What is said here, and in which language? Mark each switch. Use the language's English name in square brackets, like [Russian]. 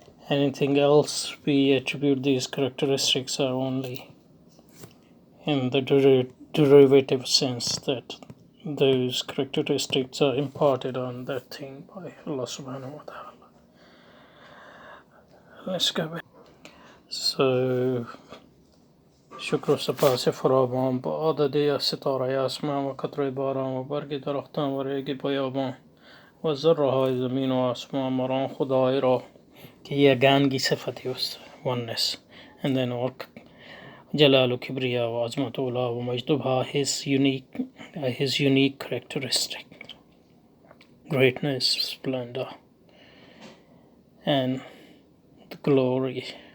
[English] Anything else we attribute these characteristics are only in the derivative sense, that those characteristics are imparted on that thing by Allah subhanahu wa ta'ala. Let's go back. So [Persian] شکر و سپاس فراوان با عدد ستاره آسمان و قطره باران و برگ درختان و ریگ بیابان و ذره های زمین و آسمان مران خدای را که یگانگی صفتی است، oneness. [English] And then all Jalal, Kibriya, Azmat, Ula, Majdubha, his unique characteristic, greatness, splendor, and the glory.